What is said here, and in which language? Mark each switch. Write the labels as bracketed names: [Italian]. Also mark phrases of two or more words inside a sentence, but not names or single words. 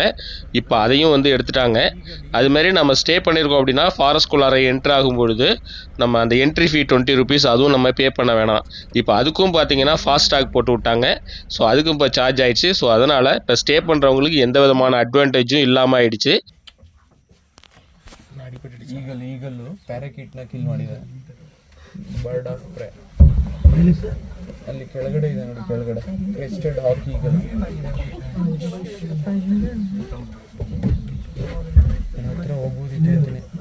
[Tamil] இப்போ அதையும் வந்து எடுத்துட்டாங்க. அதுமாரி நம்ம ஸ்டே பண்ணியிருக்கோம் அப்படின்னா ஃபாரஸ்ட்குள்ளார என்ட்ரு ஆகும்பொழுது நம்ம அந்த [English] entry fee 20 rupees [Tamil] அதுவும் நம்ம பே பண்ண வேணாம். இப்போ அதுக்கும் பார்த்தீங்கன்னா ஃபாஸ்டாக் போட்டு விட்டாங்க. ஸோ அதுக்கும் இப்போ சார்ஜ் ஆயிடுச்சு. ஸோ அதனால் இப்போ ஸ்டே பண்ணுறவங்களுக்கு எந்த விதமான அட்வான்டேஜும் இல்லாமல் ஆயிடுச்சு. [Kannada] ಈಗಲೂ ಪ್ಯಾರಾಕೀಟ್ನ ಕಿಲ್ ಮಾಡಿದೆ. [English] bird of prey [Kannada] ಅಲ್ಲಿ ಕೆಳಗಡೆ ಇದೆ ನೋಡಿ, ಕೆಳಗಡೆ [English] crested hawk eagle. [Kannada] ಹತ್ರ ಹೋಗ್ಬೋದಿತ್ತು ಅಂತೀನಿ.